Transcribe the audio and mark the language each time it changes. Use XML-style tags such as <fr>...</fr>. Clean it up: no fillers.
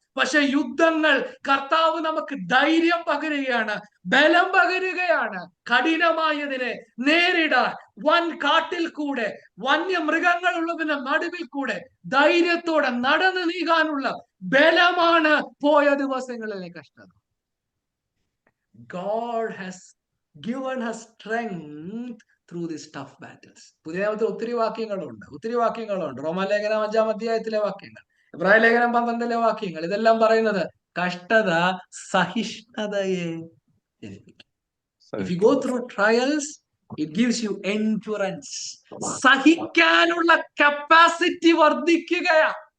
<ml>പക്ഷെ യുദ്ധങ്ങൾ കർത്താവ് നമുക്ക് ധൈര്യം പകരുകയാണ്, ബലം പകരുകയാണ്. കഠിനമായതിനെ നേരിടാൻ വൻ കാട്ടിൽ കൂടെ, വന്യമൃഗങ്ങളുള്ളതിന്റെ നടുവിൽ കൂടെ ധൈര്യത്തോടെ നടന്നു നീങ്ങാനുള്ള ബലമാണ് പോയ ദിവസങ്ങളിലെ കഷ്ടത.</ml> <en>God has given us strength through these tough battles.</en> <ml>പുതിയ നിയമത്തിൽ ഒത്തിരി വാക്യങ്ങളുണ്ട്. റോമാലേഖനം 5-ാം അധ്യായത്തിലെ വാക്യങ്ങൾ, എബ്രായ ലേഖനം 12-ലെ വാക്യങ്ങൾ, ഇതെല്ലാം പറയുന്നത് കഷ്ടത സഹിഷ്ണുതയെ ജനിപ്പിക്കും.</ml> <en>If you go through trials, it gives you endurance.</en> <ml>സഹിക്കാനുള്ള capacity വർദ്ധിക്കുകയാ.</ml>